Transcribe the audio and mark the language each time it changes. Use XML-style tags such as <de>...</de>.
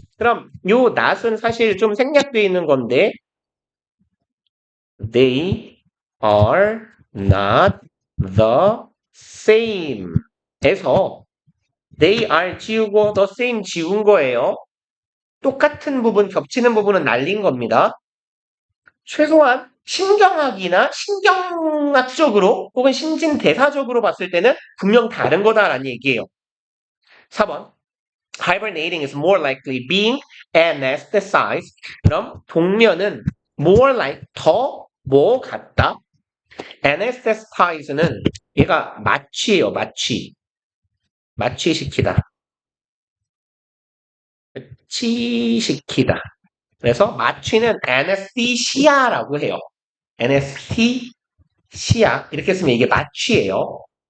<ko>그럼 요 낫은 사실 좀 생략되어 있는 건데</ko> <en>They are not the same</en> <ko>에서 they are 지우고 the same 지운 거예요. 똑같은 부분, 겹치는 부분은 날린 겁니다. 최소한 신경학이나 신경학적으로 혹은 신진대사적으로 봤을 때는 분명 다른 거다라는 얘기예요. 4번.</ko> <en>Hibernating is more likely being anesthetized.</en> <ko>그럼 동면은 more like 더 뭐 같다. anesthetize는 얘가 마취예요. 마취시키다. 치시키다. 그래서 마취는 anesthesia라고 해요. anesthesia 이렇게 쓰면 이게 마취예요.</ko>